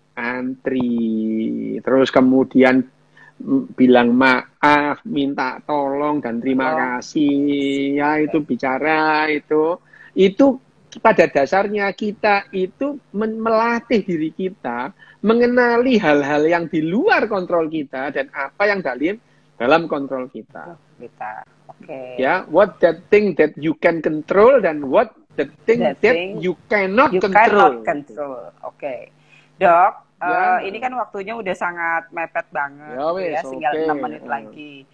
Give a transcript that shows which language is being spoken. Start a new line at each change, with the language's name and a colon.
Indonesian: Antri, terus kemudian bilang maaf, minta tolong dan terima kasih. Ya, itu bicara itu pada dasarnya kita itu melatih diri kita mengenali hal-hal yang di luar kontrol kita dan apa yang dalam kontrol kita. Okay.
English: Ya, what that thing that you can control dan what the thing that you cannot control. Oke.
Indonesian: Dok, ini kan waktunya udah sangat mepet banget ya, tinggal 6 menit lagi.